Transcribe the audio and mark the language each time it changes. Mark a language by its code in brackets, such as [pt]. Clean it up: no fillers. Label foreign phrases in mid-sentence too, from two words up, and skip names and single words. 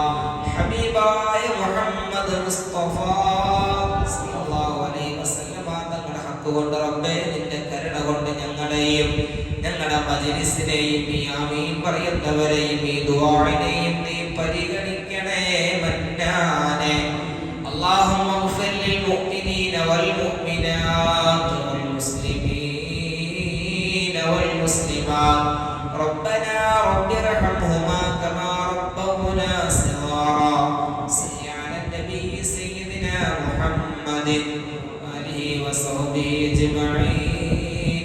[ml] ഹബീബായ മുഹമ്മദ് മുസ്തഫ [ar] صلى الله عليه وسلم [ml] തങ്ങളുടെ ഹക്ക് കൊണ്ട് റബ്ബേ നിന്റെ കരുണ കൊണ്ട് ഞങ്ങളെയും ഞങ്ങളുടെ മജ്‌ലിസിനെയും ഈ ആമീൻ പറയുന്നവരെയും ഈ ദുആഇനെയും നീ പരിഗണിക്കണേ മന്നാനെ. [ar] اللهم اغفر للمؤمنين والمؤمنات والمسلمين والمسلمات. ربنا رب ارحمهما كما ربونا صغارا. صل على النبي سيدنا محمد وآله وصحبه أجمعين.